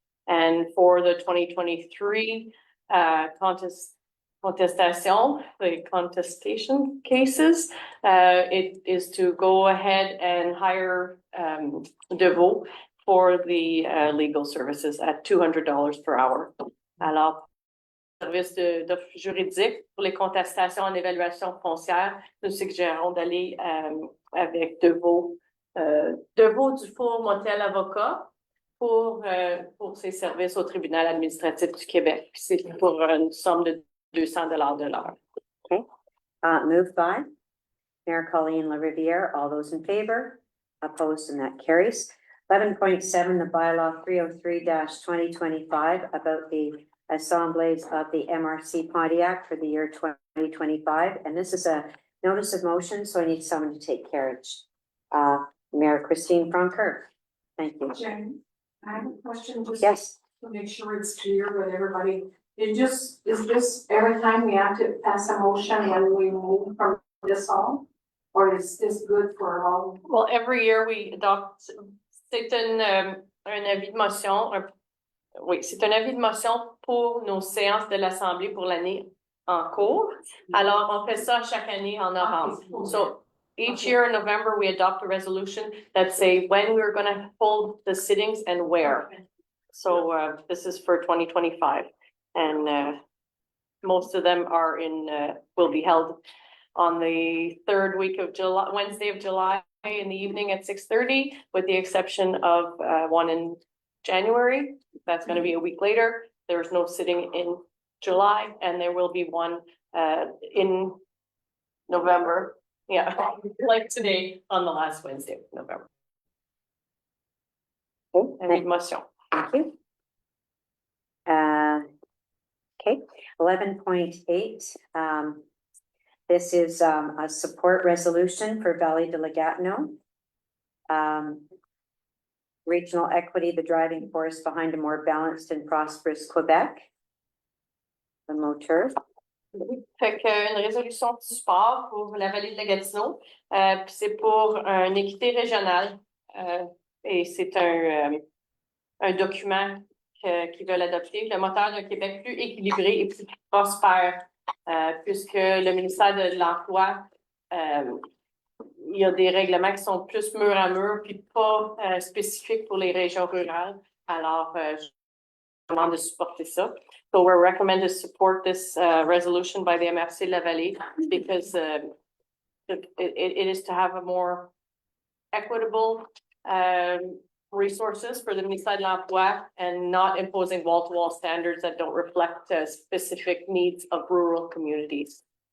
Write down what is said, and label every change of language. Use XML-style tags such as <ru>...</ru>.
<en>And for the 2023 contestation cases, it is to go ahead and hire DeVaux for the legal services at $200 per hour.</en> <fr>Alors, service d'offre juridique pour les contestations en évaluation foncière, nous suggérons d'aller avec DeVaux Dufour Motel Avocat pour ses services au tribunal administratif du Québec. C'est pour une somme de $200 de l'heure.</fr> <en>Okay. Moved by Mayor Colleen LaRiviere. All those in favor? Opposed, and that carries. 11.7, the bylaw 303-2025 about the assemblies of the MRC Pontiac for the year 2025. And this is a notice of motion, so I need someone to take carriage. Mayor Christine Francoeur. Thank you. Jen, I have a question, just Yes. to make sure it's clear with everybody. Is this every time we have to pass a motion when we move from this hall? Or is this good for all? Well, every year we adopt,</en> <fr>c'est un avis de motion, oui, c'est un avis de motion pour nos séances de l'Assemblée pour l'année en cours. Alors, on fait ça chaque année en novembre.</fr> <en>So each year in November, we adopt a resolution that say when we're gonna hold the sittings and where. So this is for 2025. And most of them are will be held on the third week of July, Wednesday of July in the evening at 6:30, with the exception of one in January. That's gonna be a week later. There's no sitting in July, and there will be one in November. Yeah, like today on the last Wednesday of November. Thank you. Okay, 11.8. This is a support resolution for Valley de la Gatineau. Regional equity, the driving force behind a more balanced and prosperous Quebec. The moteur.</en> <fr>Fait qu'une résolution de support pour la vallée de la Gatineau, puis c'est pour une équité régionale, et c'est un document qu'ils veulent adopter, le moteur d'un Québec plus équilibré et plus prospère, puisque le ministère de l'Emploi, il y a des règlements qui sont plus mur à mur, puis pas spécifiques pour les régions rurales. Alors, je demande de supporter ça.</fr> <en>So we're recommended to support this resolution by the MRC La Vallée because it is to have a more equitable resources for the ministère de l'Emploi and not imposing wall-to-wall standards that don't reflect specific needs of rural communities.</en>